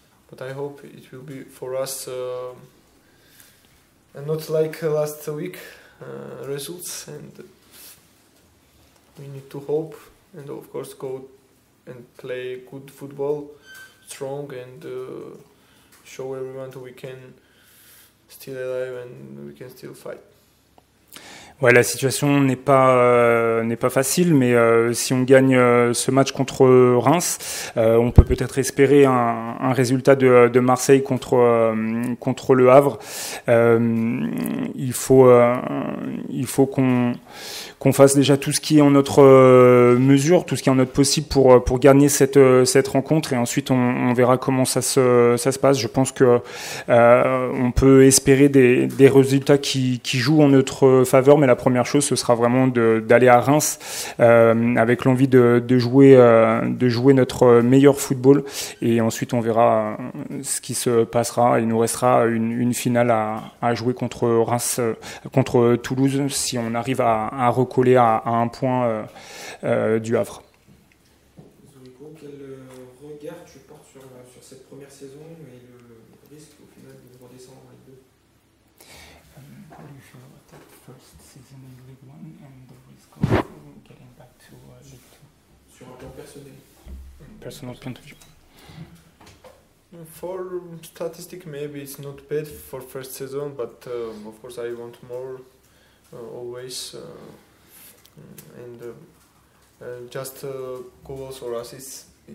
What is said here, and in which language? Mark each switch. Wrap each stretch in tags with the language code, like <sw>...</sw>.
<en>But I hope it will be for us and not like last week results, and we need to hope and of course go and play good football, strong, and show everyone that we can still alive and we can still fight.</en> <fr>Ouais, la situation n'est pas facile, mais si on gagne ce match contre Reims, on peut peut-être espérer un résultat de Marseille contre le Havre. Il faut qu'on fasse déjà tout ce qui est en notre mesure, tout ce qui est en notre possible pour gagner cette rencontre, et ensuite on verra comment ça se passe. Je pense que on peut espérer des résultats qui jouent en notre faveur, mais la première chose ce sera vraiment d'aller à Reims avec l'envie de jouer notre meilleur football, et ensuite on verra ce qui se passera. Il nous restera une finale à jouer contre Reims, contre Toulouse, si on arrive à recoller à 1 point du Havre. Zuriko, quel regard tu portes sur cette première saison et le risque au final de redescendre en Ligue 2?</fr> <en>How do you feel about that first season in League 1 and the risk of getting back to League 2?</en> <fr>Sur un plan personnel.</fr> <en>Personal point of view. For statistic, maybe it's not bad for first season, but of course I want more always, and just goals or assists.</en>